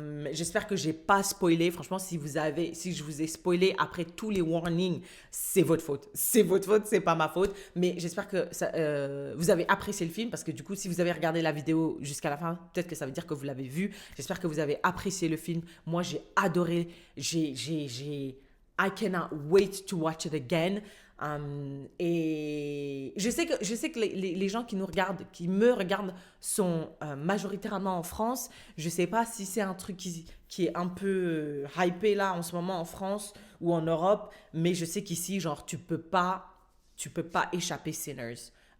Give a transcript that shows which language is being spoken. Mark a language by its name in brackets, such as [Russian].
[French] J'espère que j'ai pas spoilé. Franchement, si je vous ai spoilé après tous les warnings, c'est votre faute. C'est pas ma faute. Mais j'espère que vous avez apprécié le film parce que du coup, si vous avez regardé la vidéo jusqu'à la fin, peut-être que ça veut dire que vous l'avez vu. J'espère que vous avez apprécié le film. Moi, j'ai adoré. [English] I cannot wait to watch it again. [French] Et je sais que les gens qui me regardent sont majoritairement en France. Je sais pas si c'est un truc qui est un peu hypé là en ce moment en France ou en Europe, mais je sais qu'ici, genre, tu peux pas échapper Sinners.